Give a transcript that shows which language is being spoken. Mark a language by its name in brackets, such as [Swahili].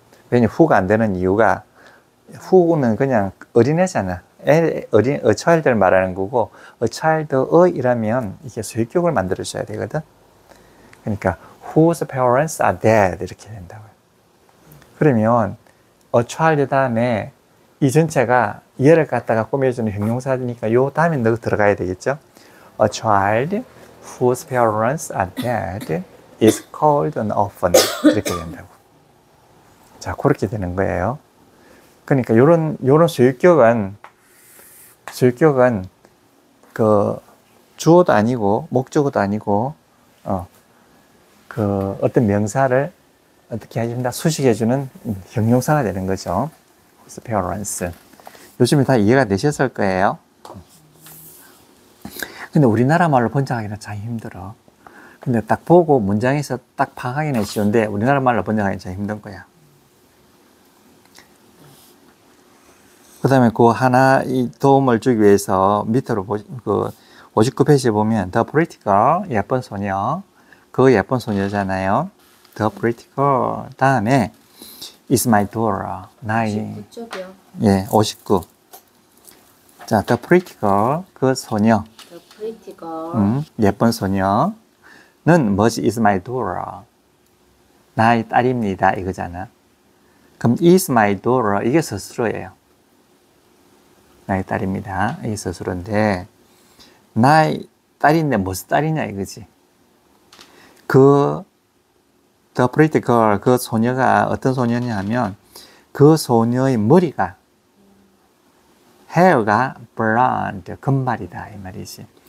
[Korean] 왜냐면 who가 안 되는 이유가 who는 그냥 어린애잖아. a child를 말하는 거고 a child의 이라면 이게 소유격을 만들어줘야 되거든. 그러니까 [English] whose parents are dead [Korean] 이렇게 된다고요. 그러면 a child 다음에 이 전체가 얘를 갖다가 꾸며주는 형용사니까 요 다음에 넣어 들어가야 되겠죠. [English] A child whose parents are dead is called an orphan [Korean] 이렇게 된다고. 자, 그렇게 되는 거예요. 그러니까 요런 소유격은 그 주어도 아니고 목적어도 아니고 그 어떤 명사를 어떻게 해준다 수식해주는 형용사가 되는 거죠. [English] whose parents. [Korean] 요즘에 다 이해가 되셨을 거예요. 근데 우리나라 말로 번역하기는 참 힘들어. 근데 딱 보고 문장에서 딱 파악하기는 쉬운데 우리나라 말로 번역하기는 참 힘든 거야. 그 다음에 그 하나 이 도움을 주기 위해서 밑으로 그 59페이지에 보면 [English] The pretty girl, [Korean] 예쁜 소녀. 그 예쁜 소녀잖아요. [English] The pretty girl. [Korean] 다음에 [English] is my daughter. [Korean] 나의 59쪽이요. 예, 59. 자, [English] the pretty girl. [Korean] 그 소녀. [English] The pretty girl. [Korean] 예쁜 소녀는 뭐지? [English] is my daughter. [Korean] 나의 딸입니다. 이거잖아. 그럼 [English] is my daughter. [Korean] 이게 스스로예요. 나의 딸입니다. 이게 스스로인데 나의 딸인데 무슨 딸이냐 이거지. [English] The pretty girl, [Korean] 그 소녀가 어떤 소녀냐 하면 그 소녀의 머리가 hair가 blonde, 금발이다 이 말이지.